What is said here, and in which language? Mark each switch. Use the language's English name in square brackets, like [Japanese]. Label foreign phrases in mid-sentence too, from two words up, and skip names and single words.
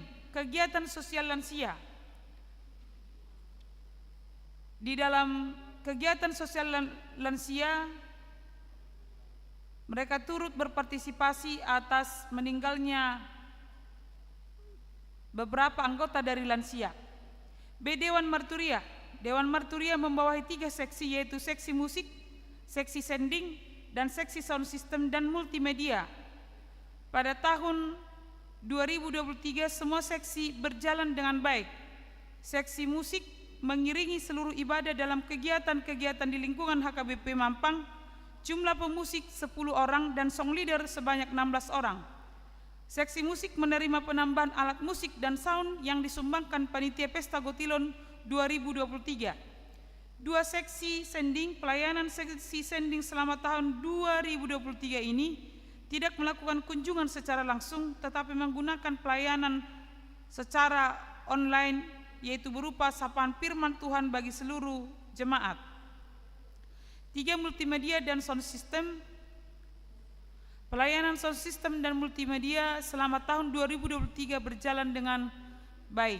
[Indonesian] Kegiatan sosial lansia. Di dalam kegiatan sosial lansia, mereka turut berpartisipasi atas meninggalnya beberapa anggota dari lansia. B. Dewan Marturia. Dewan Marturia membawahi 3 seksi, yaitu seksi musik, seksi sending, dan seksi [English] sound system [Indonesian] dan multimedia. Pada tahun 2023 semua seksi berjalan dengan baik. Seksi musik mengiringi seluruh ibadah dalam kegiatan-kegiatan di lingkungan HKBP Mampang. Jumlah pemusik 10 orang dan [English] song leader [Indonesian] sebanyak 16 orang. Seksi musik menerima penambahan alat musik dan sound yang disumbangkan Panitia Pesta Gotilon 2023. 2 seksi sending, pelayanan seksi sending selama tahun 2023 ini tidak melakukan kunjungan secara langsung tetapi menggunakan pelayanan secara online, yaitu berupa sapaan firman Tuhan bagi seluruh jemaat. 3 multimedia dan [English] sound system. [Indonesian] Pelayanan [English] sound system [Indonesian] dan multimedia selama tahun 2023 berjalan dengan baik.